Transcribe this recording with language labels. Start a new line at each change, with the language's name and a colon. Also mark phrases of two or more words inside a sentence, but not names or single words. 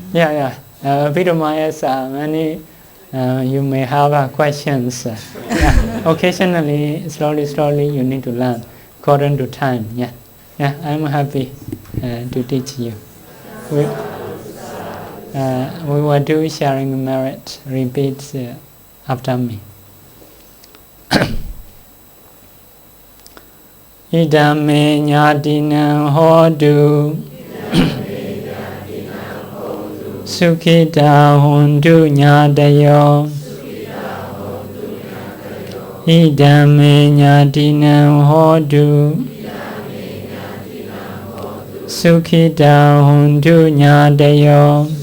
English: Vidamayas, many you may have questions. Occasionally, slowly, you need to learn according to time. I'm happy to teach you. We will do sharing merit. Repeat after me.
Pali: Idame nyadinam hodu Sukhita hondu nyadayo Idame nyadinam hodu Sukhita hondu nyadayo